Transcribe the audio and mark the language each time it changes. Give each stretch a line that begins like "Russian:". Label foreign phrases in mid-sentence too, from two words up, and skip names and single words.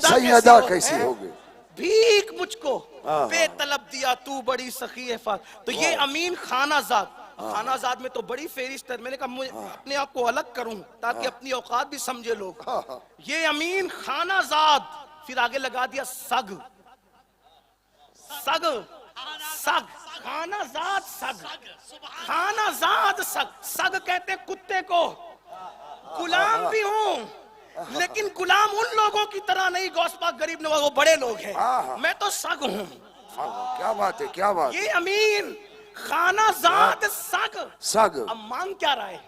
Urdu: سیدہ کیسی ہوگی۔ بھیک مجھ کو ہاں، بے طلب دیا تو بڑی سخی ہے تو یہ امین خانہ زاد، خانہ زاد میں تو بڑی فہرست ہے۔ میں نے کہا مجھے اپنے آپ کو الگ کروں تاکہ اپنی اوقات بھی سمجھے لوگ۔ یہ امین خانہ زاد، پھر آگے لگا دیا سگ، سگ سگ، خانہ زاد سگ، خانہ زاد سگ، سگ کہتے کتے کو۔ غلام بھی ہوں لیکن غلام ان لوگوں کی طرح نہیں، غوث پاک غریب نواز وہ بڑے لوگ ہیں، میں تو سگ ہوں۔ کیا بات ہے کیا بات ہے۔ یہ امین خانہ زاد سگ، سگ، اب مانگ کیا رہا ہے؟